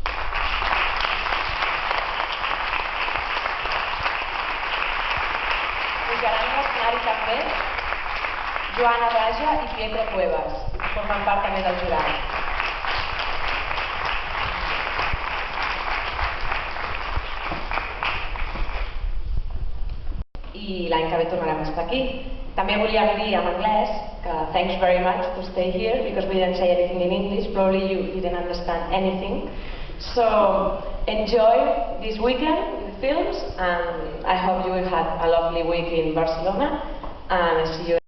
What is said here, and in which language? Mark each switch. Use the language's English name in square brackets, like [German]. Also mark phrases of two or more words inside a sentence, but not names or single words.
[Catalan] Pujaran a l'escenari també Joana Raja i Pietro Cuevas, que formen part també del jurat. I l'any que ve tornarem a estar aquí. També volia dir en anglès que [English] thanks very much to stay here because we didn't say anything in English, probably you didn't understand anything. So enjoy this weekend with the films and I hope you will have a lovely week in Barcelona and see you